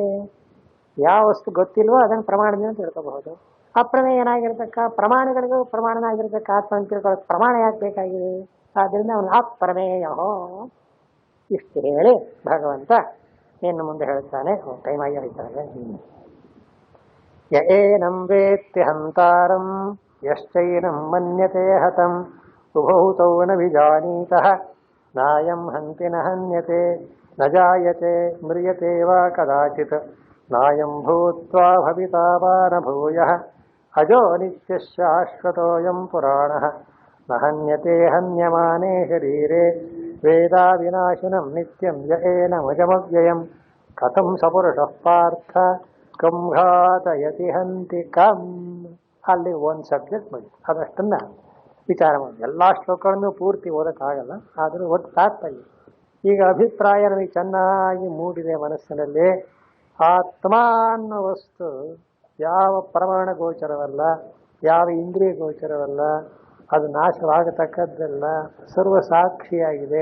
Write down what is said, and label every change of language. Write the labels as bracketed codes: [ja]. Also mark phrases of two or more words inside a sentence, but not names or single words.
[kn] ಯಾವ ವಸ್ತು ಗೊತ್ತಿಲ್ವೋ ಅದನ್ನು ಪ್ರಮಾಣದಿಂದ ತಿಳ್ಕೋಬಹುದು. ಅಪ್ರಮೇಯನಾಗಿರ್ತಕ್ಕ ಪ್ರಮಾಣಗಳಿಗೂ ಪ್ರಮಾಣನಾಗಿರ್ತಕ್ಕ ಆತ್ಮ ಅಂತ ತಿಳ್ಕೊಳ್ಳೋಕೆ ಪ್ರಮಾಣ ಯಾಕೆ ಬೇಕಾಗಿದೆ? ಆದ್ದರಿಂದ ಅವನು ಅಪ್ರಮೇಯ. ಇಷ್ಟು ಹೇಳಿ ಭಗವಂತ ಇನ್ನು ಮುಂದೆ ಹೇಳ್ತಾನೆ. ಟೈಮ್ ಆಗಿ ಹೇಳ್ತಾನೆ. [sa] ಯ ಏನಂ ವೇತ್ತಿ ಹಂತಾರಂ ಯಶ್ಚೈನಂ ಮನ್ಯತೆ ಹತಂ ಉಭೌತೌ ನ ವಿಜಾನೀತಃ ನಾಯಂ ಹಂತಿ ನ ಹನ್ಯತೆ ನ ಜಾಯತೆ ಮ್ರಿಯತೆ ವಾ ಕದಾಚಿತ್ ನಾಯಂ ಭೂತ್ವಾ ಭವಿತಾ ವಾ ನ ಭೂಯಃ ಅಜೋ ನಿತ್ಯಶಾಶ್ವತೋಯಂ ಪುರಾಣಃ ನ ಹನ್ಯತೆ ಹನ್ಯಮಾನೇ ಶರೀರೆ ವೇದಾ ವಿನಾಶನಂ ನಿತ್ಯಂ ಯ ಏನಮಜಮವ್ಯಯಂ ಕಥಂ ಸಪುರುಷಃ ಪಾರ್ಥ ಕಂ ಘಾತಯತಿ ಹಂತಿ ಕಂ. [kn] ಅಲ್ಲಿ ಒಂದು ಸಬ್ಜೆಕ್ಟ್ ಬಂತು, ಅದಷ್ಟನ್ನ ವಿಚಾರ ಮಾಡಿ. ಎಲ್ಲ ಶ್ಲೋಕಗಳನ್ನು ಪೂರ್ತಿ ಓದಕ್ಕಾಗಲ್ಲ, ಆದರೂ ಒಟ್ಟು ತಾತ್ಪರ್ಯ. ಈಗ ಅಭಿಪ್ರಾಯ ನನಗೆ ಚೆನ್ನಾಗಿ ಮೂಡಿದೆ ಮನಸ್ಸಿನಲ್ಲಿ. ಆತ್ಮ ಅನ್ನೋ ವಸ್ತು ಯಾವ ಪ್ರಮಾಣ ಗೋಚರವಲ್ಲ, ಯಾವ ಇಂದ್ರಿಯ ಗೋಚರವಲ್ಲ, ಅದು ನಾಶವಾಗತಕ್ಕದ್ದಲ್ಲ, ಸರ್ವ ಸಾಕ್ಷಿಯಾಗಿದೆ.